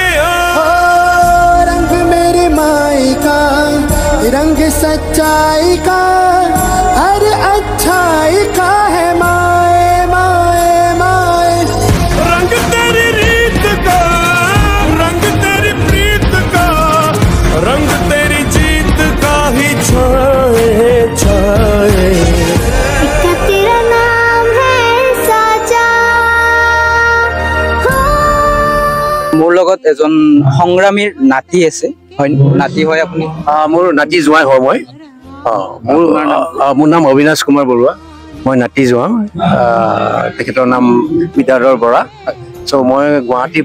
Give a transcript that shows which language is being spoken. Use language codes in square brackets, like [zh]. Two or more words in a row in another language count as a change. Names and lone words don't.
[hi] रंग मेरी माई का रंग सच्चाई का हर अच्छाई का है माए माए माए रंग तेरी रीत का रंग तेरी प्रीत का रंग तेरी जीत का ही छाए छाए तेरा नाम है साचा [as] মোৰ লগত এজন সংগ্ৰামীৰ নাতি আছে হয় নাতি হয় আপুনি মোৰ নাতি জোৱাই হয় মই মোৰ নাম অবিনাশ কুমাৰ বৰুৱা মই নাতি জোৱাই তেখেতৰ নাম বিদ্যাধৰ বৰা সো মই গুৱাহাটী